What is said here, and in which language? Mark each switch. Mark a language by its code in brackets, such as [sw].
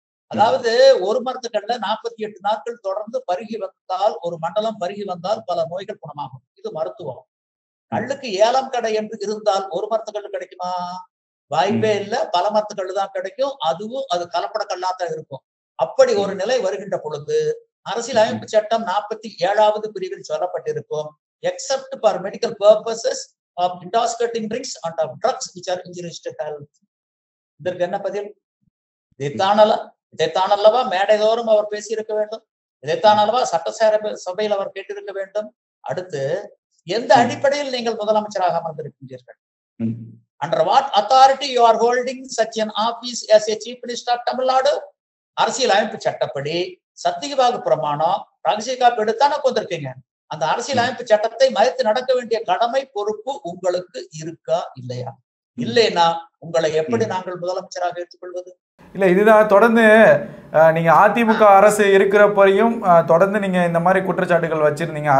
[ta] அதாவது ஒரு மரத்துக்கல்ல 48 நாட்கள் தொடர்ந்து பருகி வந்தால், ஒரு மண்டலம் பருகி வந்தால் பல நோய்கள் குணமாகும். இது மருத்துவம். கள்ளுக்கு ஏலம் கடை என்று இருந்தால் ஒரு மரத்துக்கல் கிடைக்குமா? வாய்ப்பே இல்லை. பல மரத்துக்கல் தான் கிடைக்கும். அதுவும் அது கலப்பட கல்லாத்தான் இருக்கும். அப்படி ஒரு நிலை வருகின்ற பொழுது அரசியல் அமைப்பு சட்டம் 47வது பிரிவில் சொல்லப்பட்டிருக்கும், [en] except for medical purposes of intoxicating drinks and of drugs which are injurious to health. [ta] இதற்கு என்ன பதில்? இதைத்தானல்லவா மேடைதோறும் அவர் பேசியிருக்க வேண்டும், இதைத்தானல்லவா சட்டசபையில் அவர் கேட்டிருக்க வேண்டும். அடுத்து எந்த அடிப்படையில் நீங்கள் முதலமைச்சராக அமர்ந்திருக்கின்றீர்கள்? [en] Under what authority you are holding such an office as a chief minister of Tamil Nadu? [ta] அரசியல் அமைப்பு சட்டப்படி சத்தியவாக்கு பிரமாணம், ரகசிய காப்பு எடுத்தானே கொண்டிருக்கீங்க. அந்த அரசியல் அமைப்பு சட்டத்தை மதித்து நடக்க வேண்டிய கடமை பொறுப்பு உங்களுக்கு இருக்கா இல்லையா? இல்லைன்னா உங்களை எப்படி நாங்கள் முதலமைச்சராக ஏற்றுக்கொள்வது? இல்லை, இதுதான் தொடர்ந்து நீங்க அதிமுக அரசு இருக்கிறப்பையும் தொடர்ந்து நீங்க இந்த மாதிரி குற்றச்சாட்டுகள் வச்சிருந்தீங்க.